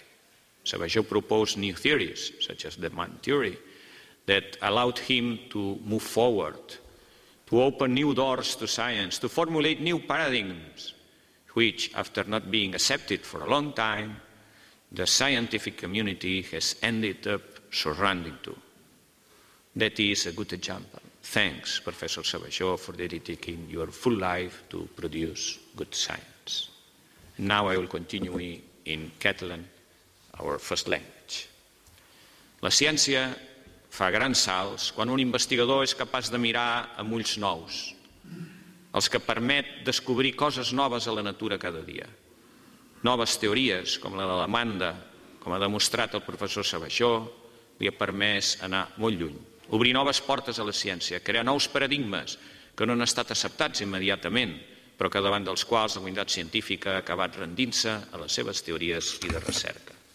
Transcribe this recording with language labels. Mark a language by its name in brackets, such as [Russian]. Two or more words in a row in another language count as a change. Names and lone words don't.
[English] Savageau proposed new theories, such as the man theory, that allowed him to move forward, to open new doors to science, to formulate new paradigms, which, after not being accepted for a long time, the scientific community has ended up surrendering to. That is a good example. Thanks, Professor Savageau, for dedicating your full life to produce good science. And now I will continue in Catalan, our first language. [Catalan] La ciència fa grans salts quan un investigador és capaç de mirar amb ulls nous, els que permet descobrir coses noves a la natura cada dia. Noves teories, com la de la demanda, com ha demostrat el professor Savageau, li ha permès anar molt lluny, obrir noves portes a la ciència, crear nous paradigmes que no han estat acceptats immediatament, però que davant dels quals la comunitat científica ha acabat rendint-se a les seves teories i de recerca.